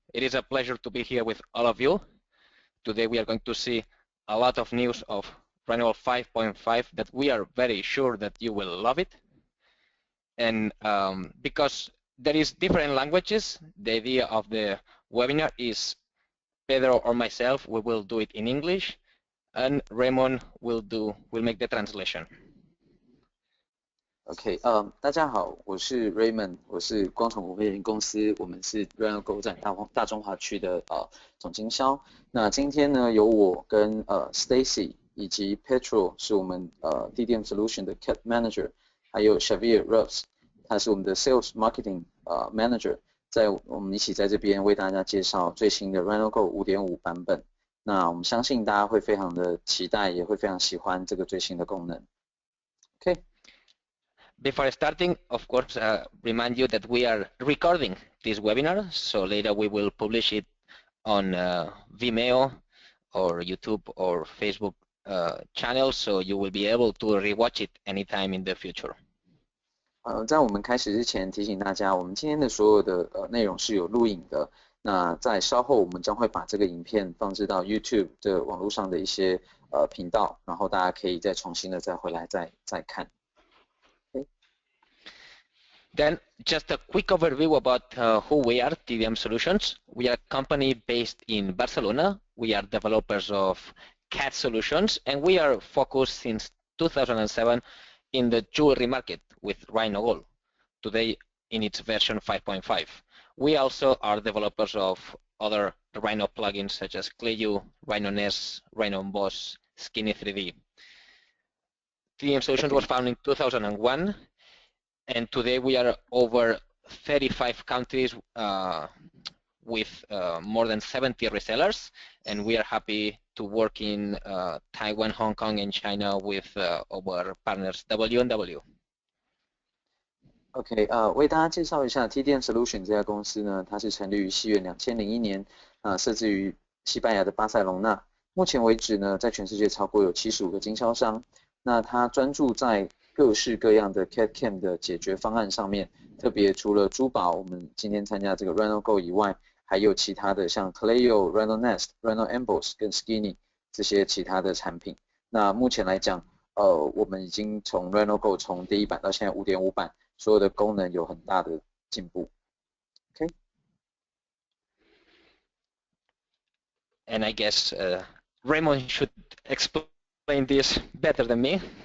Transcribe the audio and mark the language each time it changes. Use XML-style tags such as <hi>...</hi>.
<en>It is a pleasure to be here with all of you. Today we are going to see a lot of news of RhinoGold 5.5 that we are very sure that you will love it. And because there is different languages, the idea of the webinar is Pedro or myself, we will do it in English, and Raymond will make the translation.</en> <zh>OK， 大家好，我是 Raymond， 我是光传股份有限公司，我们是 RhinoGold 在大中华区的总经销。那今天呢，由我跟Stacy 以及 Pedro 是我们TDM Solution 的 CAT Manager， 还有 Xavier Rofes， 他是我们的 Sales Marketing Manager， 我们一起在这边为大家介绍最新的 RhinoGold 5.5 版本。那我们相信大家会非常的期待，也会非常喜欢这个最新的功能。 OK。</zh> <en>Before starting, of course, remind you that we are recording this webinar, so later we will publish it on Vimeo or YouTube or Facebook channels, so you will be able to rewatch it anytime in the future.</en> <zh>在我们开始之前提醒大家，我们今天的所有的内容是有录影的。那在稍后我们将会把这个影片放置到 YouTube 的网络上的一些频道，然后大家可以再重新的再回来再看。</zh> <en>Then just a quick overview about who we are, TDM Solutions. We are a company based in Barcelona. We are developers of CAT solutions, and we are focused since 2007 in the jewelry market with RhinoGold, today in its version 5.5. We also are developers of other Rhino plugins such as ClayU, Rhino Nest, Rhino Emboss, Skinny 3D. TDM Solutions was founded in 2001. And today we are over 35 countries with more than 70 resellers, and we are happy to work in Taiwan, Hong Kong, and China with our partners W&W.</en> <zh>OK， 为大家介绍一下 TDM Solution 这家公司呢，它是成立于西元2001年，设置于西班牙的巴塞隆纳。目前为止呢，在全世界超过有75个经销商。那它专注在各式各样的 CAD/CAM 的解决方案上面，特别除了珠宝，我们今天参加这个 RhinoGold 以外，还有其他的像 ClayU、Rhino Nest、Rhino Emboss 跟 Skinny 这些其他的产品。那目前来讲，我们已经从 RhinoGold 从第1版到现在 5.5 版，所有的功能有很大的进步。 OK。</zh> <en>And I guess Raymond should explain this better than me.</en>